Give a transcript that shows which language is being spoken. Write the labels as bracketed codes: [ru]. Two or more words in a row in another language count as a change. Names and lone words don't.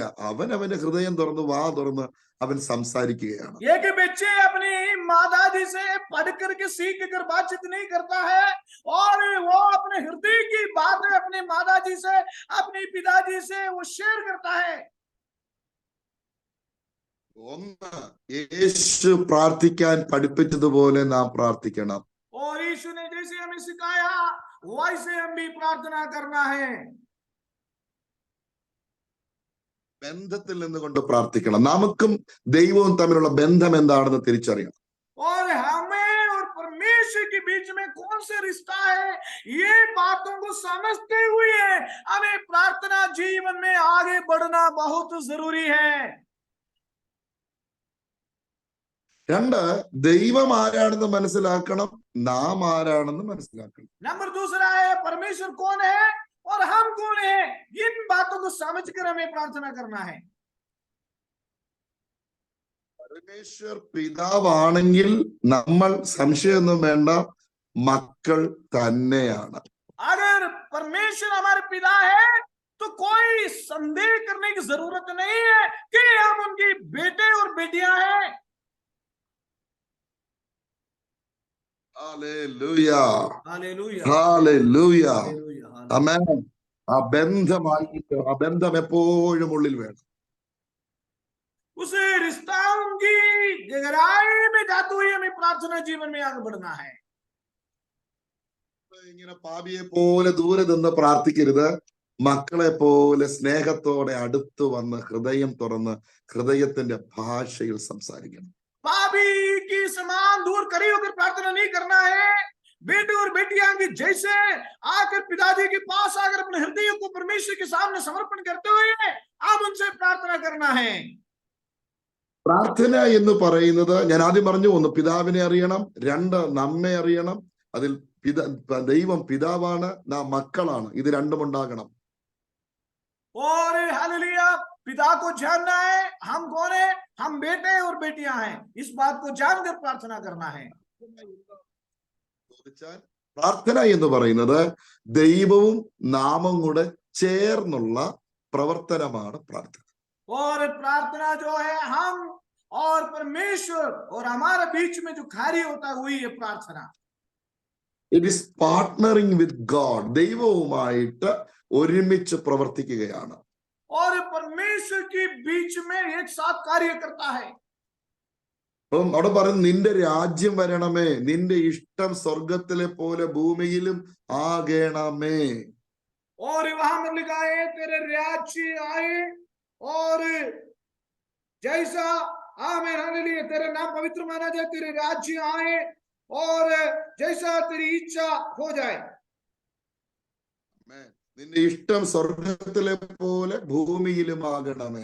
[ml] അവൻ അവന്റെ ഹൃദയം തുറന്ന് വാ തുറന്ന് അവൻ സംസാരിക്കുകയാണ്. [hi] एक बच्चे अपनी माताजी से पढ़ करके सीख कर बातचीत नहीं करता है, और वो अपने हृदय की बातें अपने माताजी से, अपने पिताजी से वो शेयर करता है. [ml] ഒന്ന്, യേശു പ്രാർത്ഥിക്കാൻ പഠിപ്പിച്ചതുപോലെ നാം പ്രാർത്ഥിക്കണം. [hi] और यीशु ने जैसे हमें सिखाया वैसे हम भी प्रार्थना करना है. [ml] ബന്ധത്തിൽ നിന്നുകൊണ്ട് പ്രാർത്ഥിക്കണം. നമുക്കും ദൈവവും തമ്മിലുള്ള ബന്ധം എന്താണെന്ന് തിരിച്ചറിയണം. [hi] और हमें और परमेश्वर के बीच में कौन से रिश्ता है, ये बातों को समझते हुए हमें प्रार्थना जीवन में आगे बढ़ना बहुत जरूरी है. [ml] രണ്ട്, ദൈവം ആരാണെന്ന് മനസ്സിലാക്കണം, നാം ആരാണെന്ന് മനസ്സിലാക്കണം. [hi] नंबर दूसरा है परमेश्वर कौन है और हम कौन है. इन बातों को समझकर हमें प्रार्थना करना है. [ml] പരമേശ്വർ പിതാവാണെങ്കിൽ നമ്മൾ സംശയമൊന്നും വേണ്ട, മക്കൾ തന്നെയാണ്. [hi] अगर परमेश्वर हमारे पिता है तो कोई संदेह करने की जरूरत नहीं है कि हम उनके बेटे और बेटियां हैं. [ml] ഹല്ലേലൂയ, [hi] हालेलुया, [ml] ഹല്ലേലൂയ, [hi] हालेलुया. [ml] ആമേൻ. ആ ബന്ധമായിട്ട് ആ ബന്ധം എപ്പോഴും ഉള്ളിൽ വേണം. [hi] उस रिश्ताओं की गहराई में जाते हुए हमें प्रार्थना जीवन में आगे बढ़ना है. [ml] ഇങ്ങനെ പാപിയെ പോലെ ദൂരെ നിന്ന് പ്രാർത്ഥിക്കരുത്. മക്കളെ പോലെ സ്നേഹത്തോടെ അടുത്തു വന്ന് ഹൃദയം തുറന്ന് ഹൃദയത്തിന്റെ ഭാഷയിൽ സംസാരിക്കണം. [hi] पापी की समान दूर करी होकर प्रार्थना नहीं करना है. बेटे और बेटियां की जैसे आकर पिताजी के पास आकर अपने हृदय को परमेश्वर के सामने समर्पण करते हुए आप उनसे प्रार्थना करना है. [ml] പ്രാർത്ഥന എന്ന് പറയുന്നത് ഞാൻ ആദ്യം പറഞ്ഞു, ഒന്ന് പിതാവിനെ അറിയണം, രണ്ട് നമ്മെ അറിയണം. അതിൽ ദൈവം പിതാവാണ്, നാം മക്കളാണ്. ഇത് രണ്ടും ഉണ്ടാകണം. [hi] और हालेलुया, पिता को जानना है, हम कौन है, हम बेटे और बेटियां हैं. इस बात को जानकर प्रार्थना करना है. [ml] പ്രാർത്ഥന എന്ന് പറയുന്നത് ദൈവവും നാമം കൂടെ ചേർന്നുള്ള പ്രവർത്തനമാണ് പ്രാർത്ഥന. [hi] और प्रार्थना जो है हम और परमेश्वर और हमारे बीच में जो कार्य होता है वही है प्रार्थना. [en] It is partnering with God. [ml] ദൈവവുമായിട്ട് ഒരുമിച്ച് പ്രവർത്തിക്കുകയാണ്. [hi] और परमेश्वर के बीच में एक साथ कार्य करता है. [ml] അപ്പം അവിടെ പറയുന്നു, നിന്റെ രാജ്യം വരണമേ, നിന്റെ ഇഷ്ടം സ്വർഗത്തിലെ പോലെ ഭൂമിയിലും ആകണമേ. [hi] और वहां में लिखा है तेरे राज्य आए और जैसा आमीन हालेलुया, तेरा नाम पवित्र माना जाए, तेरे राज्य आए और जैसा तेरी इच्छा हो जाए. [ml] നിന്റെ ഇഷ്ടം സ്വർഗത്തിലെ പോലെ ഭൂമിയിലും ആകണമേ.